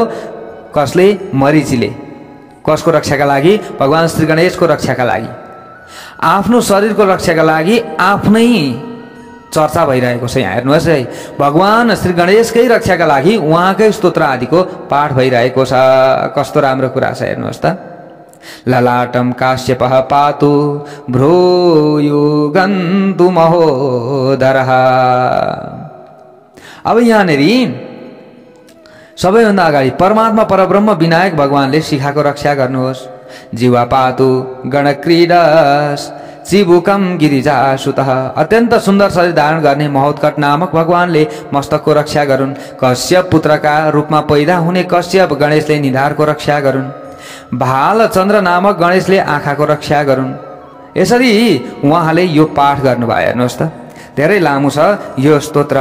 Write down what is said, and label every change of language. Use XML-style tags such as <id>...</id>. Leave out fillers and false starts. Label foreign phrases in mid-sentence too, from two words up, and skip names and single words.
<ne>कसले? मरीचिले। कसको रक्षाका लागि? भगवान श्री गणेशको रक्षाका लागि। आफ्नो शरीरको रक्षाका लागि आफ्नै चर्चा भइरहेको छ। यहाँ हेर्नुहोस् है, भगवान श्री गणेशकै रक्षाका लागि उहाँकै स्तोत्र आदिको पाठ भइरहेको छ। कस्तो राम्रो कुरा छ हेर्नुहोस् त।</ne> <sa>ललाटम काश्यपः पातु भ्रूयुगन्तु महोदरः।</sa> <ne>अब यहाँनेरि सबैभन्दा अगाडि परमात्मा परब्रह्म विनायक भगवानले शिखाको रक्षा गर्नुहोस्।</ne> <sa>जीवा पातु गणक्रीडस चिबुकम गिरिजासुतः।</sa> <ne>अत्यन्त सुन्दर शरीर धारण गर्ने महोत्कट नामक भगवानले मस्तकको रक्षा गरून्। कश्यप पुत्रका रूपमा पैदा हुने कश्यप गणेशले निधारको रक्षा गरून्। भालचन्द्र नामक गणेशले आँखाको रक्षा गरून्। यसरी उहाँले यो पाठ गर्नुभयो। हेर्नुहोस् त, धेरै लामो छ यो स्तोत्र।</ne>